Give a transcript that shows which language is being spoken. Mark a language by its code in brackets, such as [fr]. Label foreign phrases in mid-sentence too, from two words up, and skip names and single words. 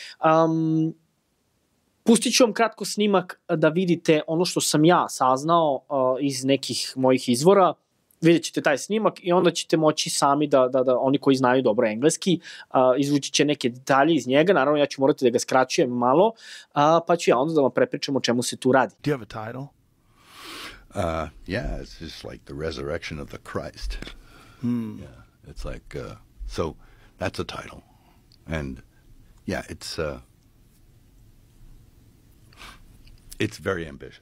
[bs] Pustit ću vam kratko snimak da vidite ono što sam ja saznao iz nekih mojih izvora. Vidjet ćete taj snimak i onda ćete moći sami da oni koji znaju dobro engleski, izvući će neke detalje iz njega. Naravno, ja ću morati da ga skraćujem malo, pa ću ja onda da vam prepričam o čemu se tu radi. [en] Do you have a title? Yeah, it's just like the resurrection of the Christ. Yeah, it's like, so that's a title. And yeah, it's very ambitious.